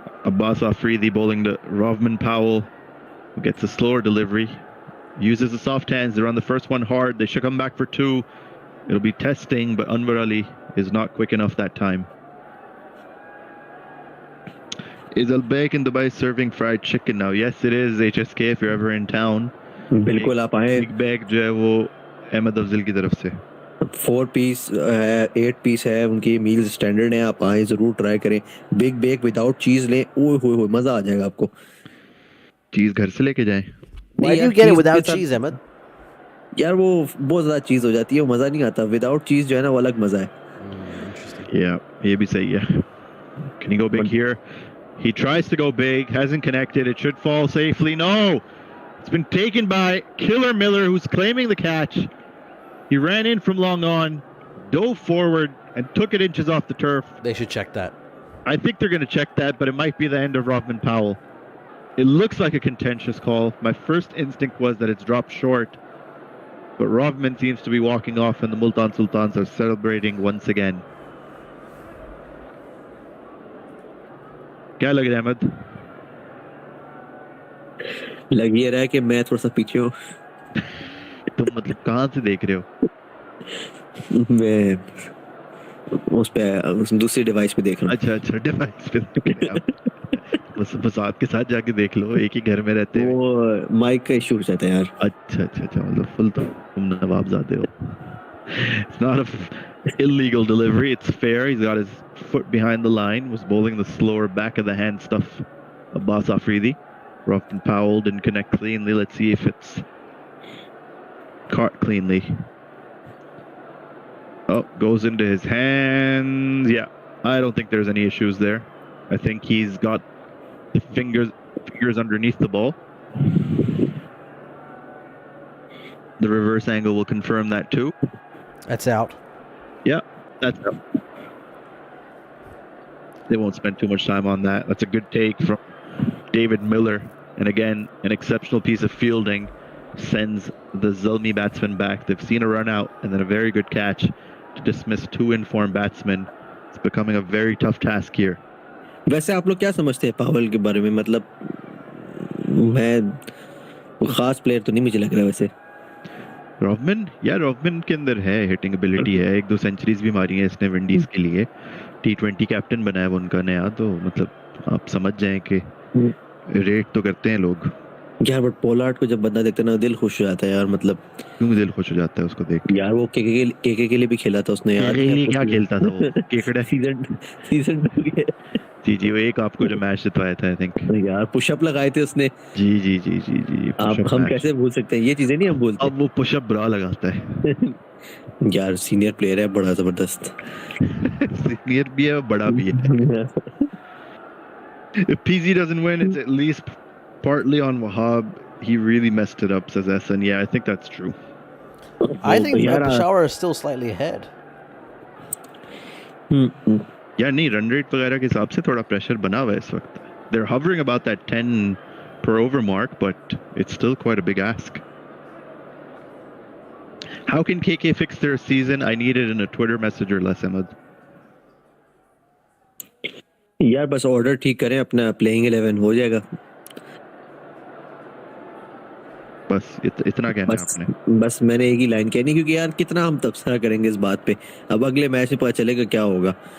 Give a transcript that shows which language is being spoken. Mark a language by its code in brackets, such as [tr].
[en] Abbas Afridi bowling to Rovman Powell, who gets a slower delivery. Uses the soft hands. They're on the first one hard. They should come back for two. It'll be testing, but Anwar Ali is not quick enough that time. Is Albaik in Dubai serving fried chicken now? Yes, it is, HSK, if you're ever in town. [hi] बिल्कुल आप आए। [en] Big bag [hi] जो है वो अहमद अफजल की तरफ से. 4 piece है, 8 पीस है, उनकी मील स्टैंडर्ड है, आप आए जरूर ट्राई करें। बिग बेक विदाउट चीज लें, ओए होए होए मजा आ जाएगा आपको। चीज घर से लेके जाएं. [en] Why [hi] नहीं [en] do [hi] यार, [en] you get it [hi] चीज [en] without [hi] के साथ- [en] cheese, Ahmed? [hi] यार वो बहुत ज्यादा चीज हो जाती है, वो मजा नहीं आता। विदाउट चीज जो है ना वो अलग मजा है। [en] Interesting. Yeah, [hi] ये भी सही है. [en] Can he go big here? He tries to go big, hasn't connected. It should fall safely. No! It's been taken by Killer Miller, who's claiming the catch. He ran in from long on, dove forward, and took it inches off the turf. They should check that. I think they're going to check that, but it might be the end of Rovman Powell. It looks like a contentious call. My first instinct was that it's dropped short, but Rovman seems to be walking off, and the Multan Sultans are celebrating once again. [hi] क्या लग रहा है अहमद? लग ये रहा है कि मैं थोड़ा सा पीछे हूँ। तुम मतलब कहाँ से देख रहे हो? मैं उस पे उस दूसरी डिवाइस पे देख रहा हूँ। अच्छा अच्छा, डिवाइस पे देख रहे हो आप. बस बस आपके साथ जाके देख लो, एक ही घर में रहते हैं. वो माइक का इशू हो जाता है यार। अच्छा अच्छा अच्छा, मतलब फुल तो तुम नवाबजादे हो. [en] It's not a illegal delivery. It's fair. He's got his foot behind the line. Was bowling the slower back of the hand stuff. Abbas Afridi. Rovman Powell didn't connect cleanly. Let's see if it's caught cleanly. Oh, goes into his hands. Yeah, I don't think there's any issues there. I think he's got the fingers underneath the ball. The reverse angle will confirm that too. That's out. Yeah, that's out. They won't spend too much time on that. That's a good take from David Miller. And again, an exceptional piece of fielding sends the Zalmi batsman back. They've seen a run out and then a very good catch to dismiss two informed batsmen. It's becoming a very tough task here. [hi] वैसे आप लोग क्या समझते हैं पावल के बारे में? मतलब मैं वो खास प्लेयर तो नहीं मुझे लग रहा वैसे। रोवमन, या रोवमन के अंदर है हिटिंग एबिलिटी है. 1-2 सेंचुरीज भी मारी है इसने विंडीज के लिए. T20 कैप्टन बना है वो उनका नया, तो मतलब आप समझ जाएं कि रेट तो करते हैं लोग. यार बट पोलार्ड को जब बंदा देखते ना दिल खुश हो जाता है यार। मतलब क्यों दिल खुश हो जाता है उसको देख के? यार वो केके के लिए भी खेला था उसने यार। केके क्या खेलता था वो? केकड़ा सीजन 2 के जी जी, वो एक आपको जो मैच जितवाया था [en] I think. [hi] यार पुशअप लगाए थे उसने। जी जी जी जी जी, आप हम कैसे भूल सकते हैं ये चीजें? नहीं हम भूलते। अब वो पुशअप बुरा लगाता है. यार सीनियर प्लेयर है बड़ा जबरदस्त। सीनियर भी है, बड़ा भी है. [en] If PZ doesn't win, it's at least partly on Wahab. He really messed it up, says Essen. Yeah, I think that's true. I think [hi] यार [en] Peshawar is still slightly ahead. [hi] यार नहीं, रन रेट वगैरह के हिसाब से थोड़ा pressure बना हुआ है इस वक्त. [en] They're hovering about that 10 per over mark, but it's still quite a big ask. How can KK fix their season? I need it in a Twitter message or less, Ahmed. [hi] यार बस order ठीक करें अपना, playing 11 हो जाएगा। बस इतना कहना है आपने? बस मैंने एक ही लाइन कहनी, क्योंकि यार कितना हम तबसरा करेंगे इस बात पे। अब अगले मैच में पता चलेगा क्या होगा।